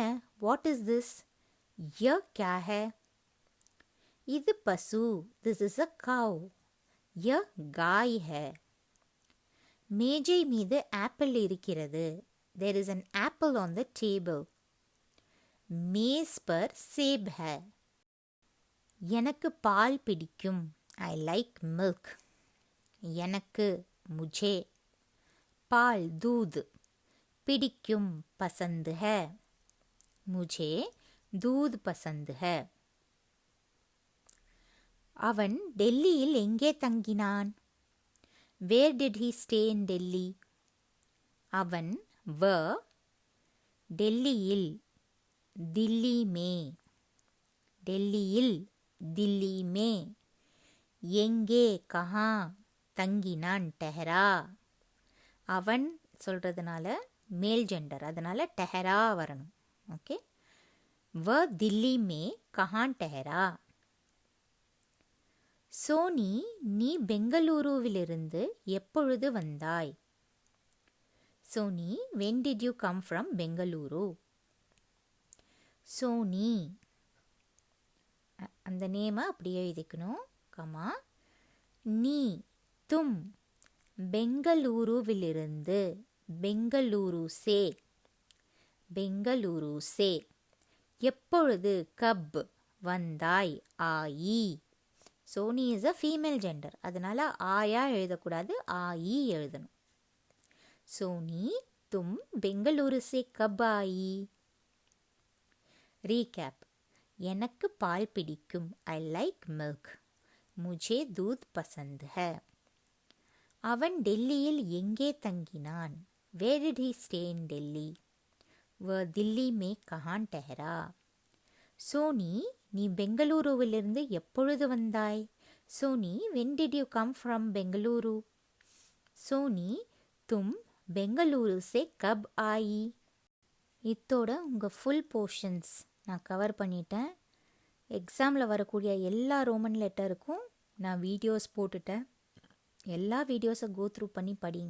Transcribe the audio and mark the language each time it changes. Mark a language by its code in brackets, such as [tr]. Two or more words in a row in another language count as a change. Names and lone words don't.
[en] What is this? [hi] यह क्या है? [ta] இது பசு. [en] This is a cow. [hi] यह गाय है. [ta] மேஜை மீது ஆப்பிள் இருக்கிறது. [en] There is an apple on the table. [hi] मेज पर सेब है. [ta] எனக்கு பால் பிடிக்கும். [en] I like milk. எனக்கு मुझे. [hi] पाल दूध. பிடிக்கும் पसंद है. मुझे दूध पसंद है. [ta] அவன் டெல்லியில் எங்கே தங்கினான்? [en] Where did he stay in Delhi? [ta] அவன் டெல்லியில் दिल्ली में. டெல்லியில் दिल्ली में. எங்கே கஹா தங்கினான்? டெஹரா. அவன் சொல்கிறதுனால [en] male gender, [ta] அதனால் டெஹரா வரணும். ஓகே. [hi] दिल्ली में कहाँ ठहरा? [ta] சோனி, நீ பெங்களூருவிலிருந்து எப்பொழுது வந்தாய்? சோனி, [en] when did you come from பெங்களூரு? [ta] சோனி, அந்த நேமை அப்படியே எழுதிக்கணும். கமா. நீ தும் பெங்களூருவிலிருந்து. [hi] बेंगलुरु से. बेंगलुरु से. [ta] எப்பொழுது? கப் வந்தாய்? ஆயி. சோனி [en] is a female gender, [ta] அதனால் ஆயா எழுதக்கூடாது, ஆயி எழுதணும். [hi] सोनी, तुम बेंगलुरु से कब आई? [ta] ரீகேப். எனக்கு பால் பிடிக்கும். [en] I like milk. [hi] मुझे दूध पसंद है. [ta] அவன் டெல்லியில் எங்கே தங்கினான்? [en] Where did he stay in Delhi? [hi] वह दिल्ली में कहाँ ठहरा? [ta] சோனி, நீ பெங்களூருவிலிருந்து எப்பொழுது வந்தாய்? [en] சோனி, when did you come from பெங்களூரு? [hi] सोनी, तुम बेंगलुरु से कब आई? [ta] இத்தோட உங்கள் [en] full portions [ta] நான் கவர் பண்ணிட்டேன். எக்ஸாமில் வரக்கூடிய எல்லா ரோமன் லெட்டருக்கும் நான் வீடியோஸ் போட்டுட்டேன். எல்லா வீடியோஸை கோத்ரூ பண்ணி படிங்க.